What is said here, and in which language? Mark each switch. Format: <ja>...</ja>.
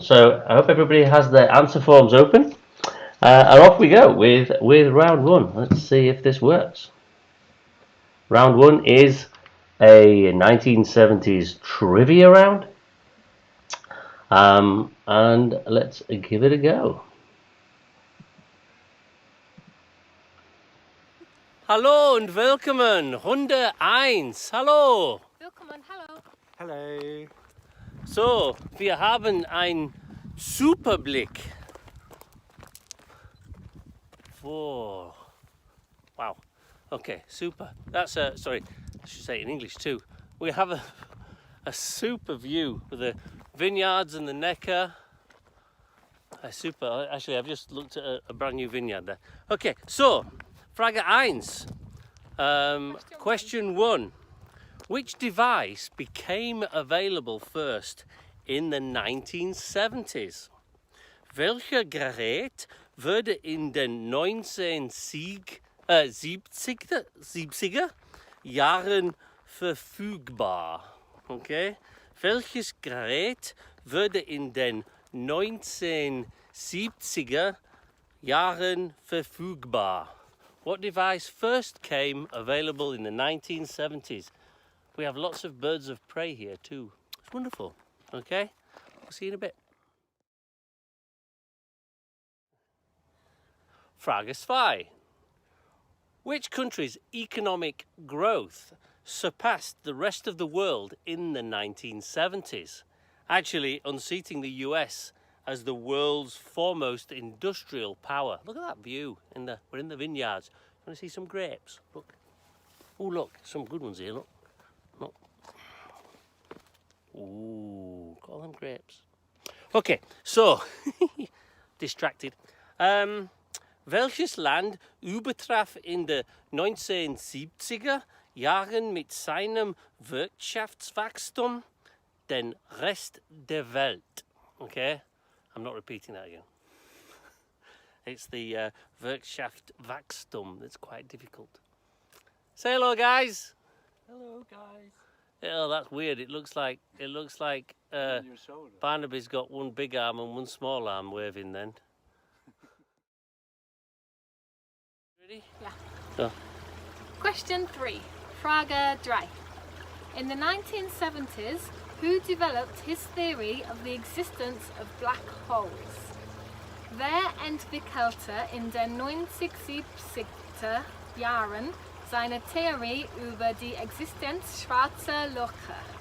<en>So I hope everybody has their answer forms open, and off we go with round one. Let's see if this works. Round one is a 1970s trivia round, and let's give it a go.</en> <de>Hallo und willkommen, Runde 1. Hallo. Willkommen, hallo.</de> <en>Hello.</en> <de>So, wir haben einen Superblick.</de> <en>Whoa. Wow. Okay, super. That's sorry, I should say it in English too. We have a super view with the vineyards and the Neckar. Super. Actually, I've just looked at a brand new vineyard there. Okay, so</en> <de>Frage 1.</de> <en>Question 1. Which device became available first in the 1970s?</en> <de>Welcher Gerät wurde in den 1970er Jahren verfügbar? Okay. Welches Gerät wurde in den 1970er Jahren verfügbar?</de> <en>What device first came available in the 1970s? We have lots of birds of prey here too. It's wonderful. Okay, we'll see you in a bit.</en> <de>Frage 2.</de> <en>Which country's economic growth surpassed the rest of the world in the 1970s? Actually unseating the US as the world's foremost industrial power. Look at that view. We're in the vineyards. You want to see some grapes? Look. Oh, look, some good ones here. Look. Look. Ooh, call them grapes. Okay, so distracted.</en> <de>Welches Land übertraf in den 1970er Jahren mit seinem Wirtschaftswachstum den Rest der Welt?</de> <en>Okay. I'm not repeating that again. It's the Wirtschaftswachstum that's quite difficult. Say hello, guys. Hello, guys. Oh, that's weird. It looks like On your shoulder. Barnaby's got one big arm and one small arm waving. Then. Ready? Yeah. Oh. Question 3.</en> <de>Frage 3.</de> <en>In the 1970s, who developed his theory of the existence of black holes?</en> <de>Wer entwickelte in den 1970er Jahren seine Theorie über die Existenz schwarzer Löcher?</de>